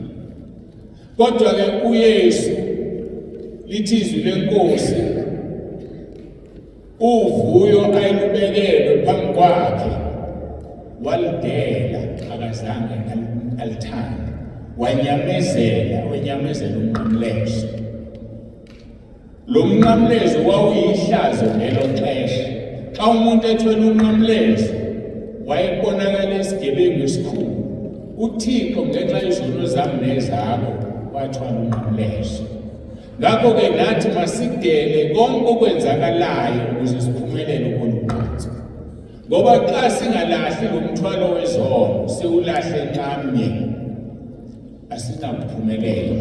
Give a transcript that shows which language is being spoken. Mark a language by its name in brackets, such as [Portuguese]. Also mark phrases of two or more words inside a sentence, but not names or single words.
[Xhosa] Kodwa-ke uYesu lithi izwi lenkosi uvuyo ayilubekelwe phambi kwakhe walidela, akazange alithanda, wanyamezela umnqamlezo. Lo mnqamlezo wawuyihlazo ngelo xesha. Xa umuntu ethwele umnqamlezo wayebonakala esigebengu esikhulu. uThixo ngenxa yezono zami nezakho wathwala umnqamlezo. Ngakho-ke nathi masidele konke okwenzakalayo ukuze siphumelele kolugqatso. Ngoba xa singalahli lo mthwalo wezono, siwulahle nqamnye, asinakuphumelela.